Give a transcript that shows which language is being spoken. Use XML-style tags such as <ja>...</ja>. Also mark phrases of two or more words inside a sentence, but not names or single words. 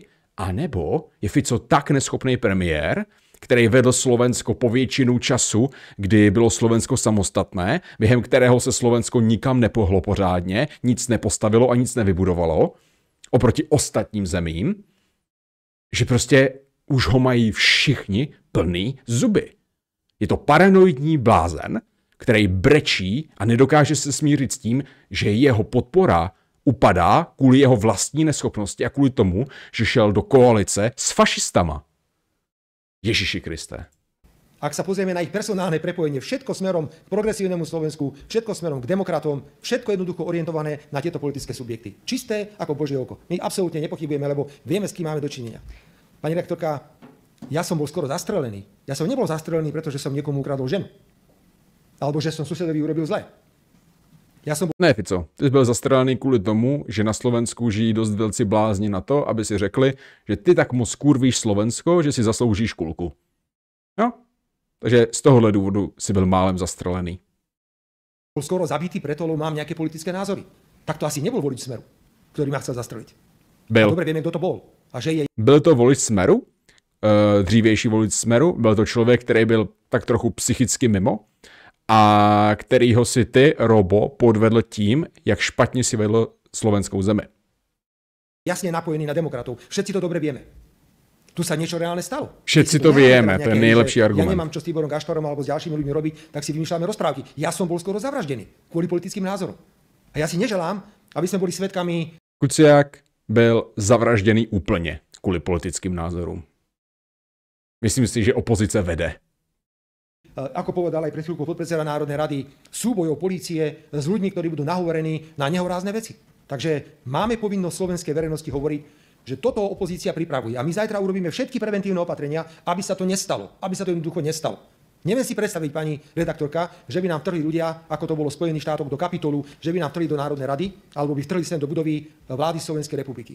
<cs>A nebo je Fico tak neschopný premiér, který vedl Slovensko po většinu času, kdy bylo Slovensko samostatné, během kterého se Slovensko nikam nepohlo pořádně, nic nepostavilo a nic nevybudovalo, oproti ostatním zemím, že prostě už ho mají všichni plný zuby. Je to paranoidní blázen, který brečí a nedokáže se smířit s tím, že jeho podpora upadá kvůli jeho vlastní neschopnosti a kvůli tomu, že šel do koalice s fašistama. Ježiši Kriste.</cs> <sk>Ak sa pozrieme na ich personálne prepojenie, všetko smerom k progresívnemu Slovensku, všetko smerom k demokratom, všetko jednoducho orientované na tieto politické subjekty. Čisté ako Božie oko. My absolútne nepochybujeme, lebo vieme, s kým máme dočinenia. Pani redaktorka, ja som bol skoro zastrelený. Ja som nebol zastrelený, pretože som niekomu ukradol ženu. Alebo že som susedovi urobil zle.</sk> <cs>Ne, Fico, ty jsi byl zastrelený kvůli tomu, že na Slovensku žijí dost velcí blázni na to, aby si řekli, že ty tak moc kurvíš Slovensko, že si zasloužíš kulku. No, takže z tohohle důvodu si byl málem zastrelený.</cs> <sk>Bol skoro zabitý preto, lebo mám nejaké politické názory. Tak to asi nebol volič Smeru, ktorý ma chcel zastreliť.</sk> <cs>Byl.</cs> <sk>Dobre vieme, kto to bol. A že je...</sk> <cs>Byl to volič Smeru, dřívější volič Smeru, byl to člověk, který byl tak trochu psychicky mimo, a kterýho si ty, Robo, podvedl tím, jak špatně si vedl slovenskou zemi.</cs> <sk>Jasne napojený na demokratov. Všetci to dobre vieme. Tu sa niečo reálne stalo. Všetci to vieme, to je nejlepší argument. Ja nemám čo s Tiborom Gašparom alebo s ďalšími ľuďmi robiť, tak si vymýšľame rozprávky. Ja som bol skoro zavraždený kvôli politickým názorom. A ja si neželám, aby sme boli svedkami...</sk> <cs>Kuciak byl zavražděný úplně kvůli politickým názorům. Myslím si, že opozice vede.</cs> <sk>Ako povedal aj pred chvíľkou podpredseda Národnej rady, súbojov polície s ľuďmi, ktorí budú nahovorení na nehorázne veci. Takže máme povinnosť slovenskej verejnosti hovoriť, že toto opozícia pripravuje. A my zajtra urobíme všetky preventívne opatrenia, aby sa to nestalo. Aby sa to jednoducho nestalo. Neviem si predstaviť, pani redaktorka, že by nám vtrhli ľudia, ako to bolo v Spojených štátoch, do Kapitolu, že by nám vtrhli do Národnej rady, alebo by vtrhli sem do budovy vlády Slovenskej republiky.</sk>